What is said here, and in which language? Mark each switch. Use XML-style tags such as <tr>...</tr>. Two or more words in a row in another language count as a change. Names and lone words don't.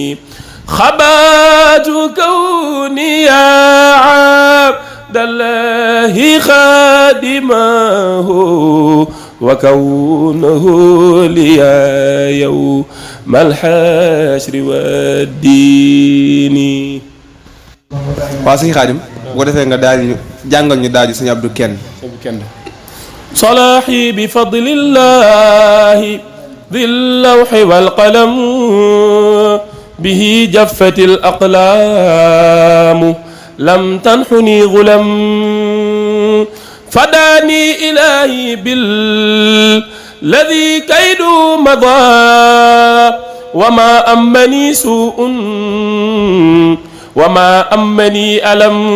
<ar>خبات كوني يا عبد الله خادمه وكونه لي يوم الحشر والدين.</ar> <wo>waaw sëñ Xaadim bu ko defee nga daal ñu jàngal ñu daaju sëñ Abdou Kenn.</wo> <ar>صلاحي بفضل الله ذي اللوح والقلم به جفت الأقلام لم تنحني غلم فداني إلهي بالذي كيد مضى وما أمني سوء وما أمني ألم</ar>